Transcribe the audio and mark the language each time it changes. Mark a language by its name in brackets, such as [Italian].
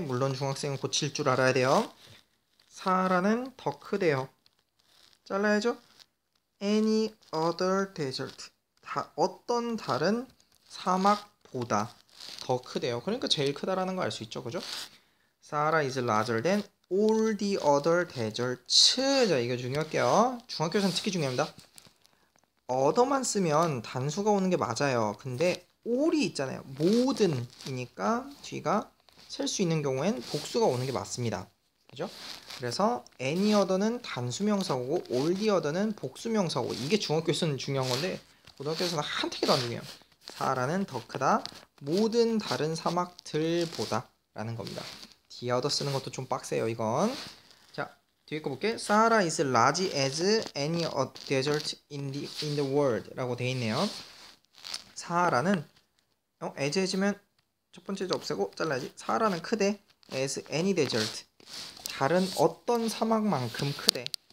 [Korean] 물론 중학생은 고칠 줄 알아야 돼요. 사하라는 더 크대요. 잘라야죠? any other desert, 어떤 다른 사막보다 더 크대요. 그러니까 제일 크다라는 거 알 수 있죠, 그죠? [English] Sahara is larger than all the other deserts. [Korean] 자, 이거 중요할게요. 중학교에서는 특히 중요합니다. other만 쓰면 단수가 오는 게 맞아요. 근데 all이 있잖아요. 모든이니까 뒤가 셀 수 있는 경우엔 복수가 오는 게 맞습니다. 그죠? 그래서 any other는 단수명사고 all the other는 복수명사고, 이게 중학교에서는 중요한 건데 고등학교에서는 한택이 더 안 중요해요. 사하라는 더 크다, 모든 다른 사막들보다 라는 겁니다. the other 쓰는 것도 좀 빡세요, 이건. 자, 뒤에 거 볼게. [English] Sahara is large as any other desert in the world [Korean] 라고 돼 있네요. 사하라는 as면 첫 번째 줄 없애고 잘라야지. 사하라는 크대 as any desert, 다른 어떤 사막만큼 크대.